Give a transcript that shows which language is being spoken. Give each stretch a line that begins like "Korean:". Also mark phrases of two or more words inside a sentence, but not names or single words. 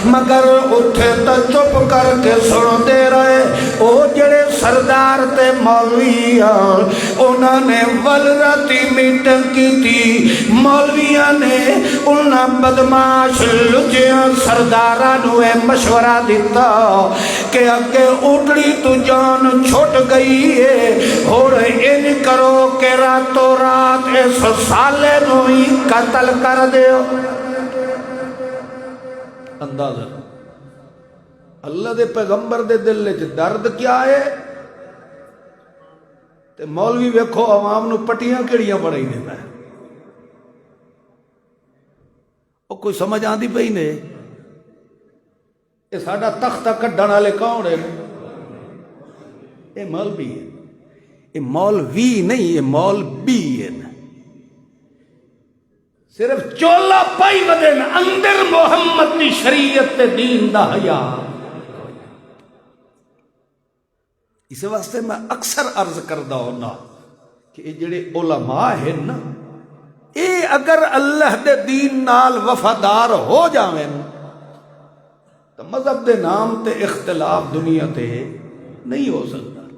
Punjabi: مگر اتھے تا چپ کر کے سن دے رہے او جڑے سردار تے مولوی انہاں نے ول راتی میٹنگ کی تھی مولویاں نے انہاں بدماش لجیاں سرداراں نو اے مشورہ دیتا کہ اگے اٹھڑی تو جان چھوٹ گئی ہے اور ان کرو کہ راتوں رات اس سالے نو ہی قتل کر دیو اندازہ اللہ دے پیغمبر دے دل وچ درد کیا ہے تے مولوی ویکھو عوام نو پٹیاں کیڑیاں پڑھائی دیتا ہے او کوئی سمجھ آندی پئی نے اے ساڈا تختہ کڈھن والے کون ہے اے مولوی ہے اے مولوی نہیں اے مولوی ہے صرف چولا پائی ودن اندر محمد دی شریعت تے دین دا حیا اس واسطے میں اکثر عرض کردہ ہونا کہ یہ جڑے علماء ہیں نا اے اگر اللہ دے دین نال وفادار ہو جاویں تو مذہب دے نام تے اختلاف دنیا تے نہیں ہو سکتا